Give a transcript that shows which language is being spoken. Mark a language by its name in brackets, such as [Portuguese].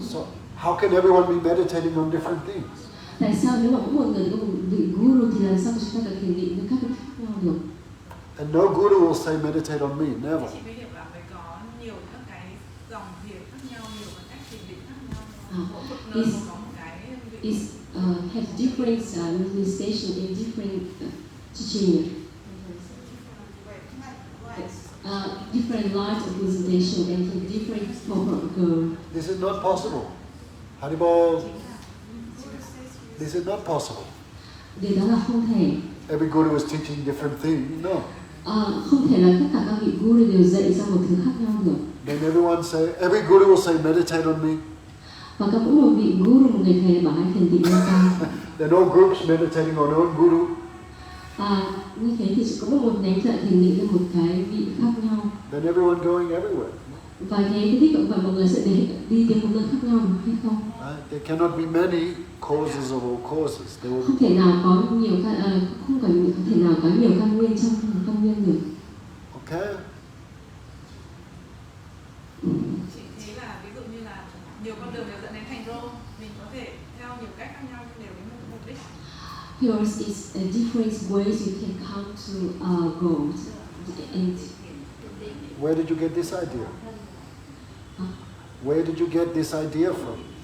[English] So how can everyone be meditating on different things? [Vietnamese] Tại sao nếu mà mỗi một người có một vị guru thì làm sao chúng ta có thiền định với các cái khác nhau được? [English] And no guru will say meditate on me, never. [Vietnamese] Chị mới hiểu là phải có nhiều các cái dòng thiền khác nhau, nhiều các cách thiền định khác nhau. Mỗi một nơi có một cái vị. [English] Have different manifestation in different teaching. Different light of presentation and have different purpose. This is not possible. Haribol. This is not possible. [Vietnamese] Điều đó là không thể. [English] Every guru is teaching different things. No. [Vietnamese] Không thể là tất cả các vị guru đều dạy ra một thứ khác nhau được. [English] Then every guru will say meditate on me. [Vietnamese] Và các mỗi một vị guru, một người thầy bảo hãy thiền định lên ta. [English] There are no groups meditating on own guru. [Vietnamese] Như thế thì chỉ có một nhánh dạy thiền định lên một cái vị khác nhau. [English] Then everyone going everywhere. [Vietnamese] Và thế cái đích và mọi người sẽ đi đến một nơi khác nhau được hay không? [English] There cannot be many causes of all causes. [Vietnamese] Không thể nào có nhiều không thể nào có nhiều căn nguyên trong một căn nguyên được. [English] Okay. [Vietnamese] Chị thấy là ví dụ như là nhiều con đường đều dẫn đến thành Rome, mình có thể theo nhiều cách khác nhau nhưng đều đến một mục đích. [English] Here is different ways you can come to gold. And Where did you get this idea? Where did you get this idea from?